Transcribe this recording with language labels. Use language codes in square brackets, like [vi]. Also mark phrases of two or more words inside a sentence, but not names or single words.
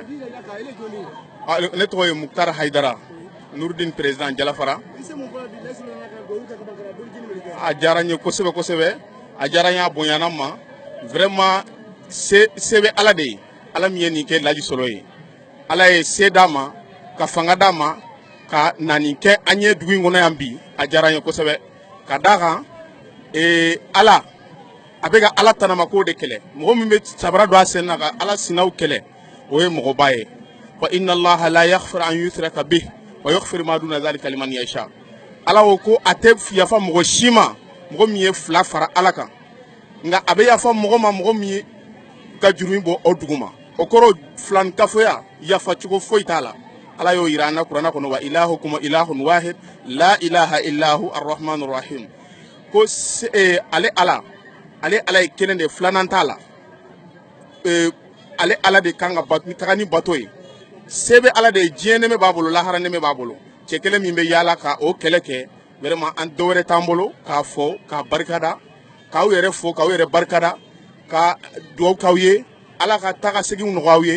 [bm] Ne tɔgɔ ye Muktar Haidara, Nurdin président Jalafara. A diyara n ye kosɛbɛ kosɛbɛ, a diyara n ye a bonyana ma. Vraiment se bɛ Ala de ye. Ala min ye nin kɛ laji sɔrɔ ye. Ala ye se d'a ma, ka fanga d'a ma, ka na nin kɛ an ye dugu in kɔnɔ yan bi. A diyara n ye kosɛbɛ. Ka d'a kan Ala a bɛ ka Ala tanamako de kɛlɛ. Mɔgɔ min bɛ sabara don a sen na ka Ala sinaw kɛlɛ, o ye mɔgɔba ye. [ar] وإن الله لا يغفر أن يشرك به ويغفر ما دون ذلك لمن يشاء. [bm] Ala ko a tɛ yafa mɔgɔ si ma, mɔgɔ min ye fila fara Ala kan. Nka a bɛ yafa mɔgɔ ma mɔgɔ min ye ka juru in bɔ o dugu ma. O kɔrɔ filankafoya yafa cogo foyi t'a la. Ala y'o yira an na Kuranɛ kɔnɔ [ar] وإلهكم إله واحد لا إله إلا هو الرحمن الرحيم. [bm] Ko ale Ala ye kelen de filanan t'a la. Ale Ala de kan ka taga ni bato ye. Se bɛ Ala de ye, diɲɛ nɛmɛ b'a bolo, lahara nɛmɛ b'a bolo. Cɛ kelen min bɛ yaala ka o kɛlɛ kɛ, vraiment an dɔ wɛrɛ t'an bolo k'a fɔ, k'a barikada, k'aw yɛrɛ fɔ, k'aw yɛrɛ barikada, ka dugawu k'aw ye, Ala ka taga segin nɔgɔya aw ye.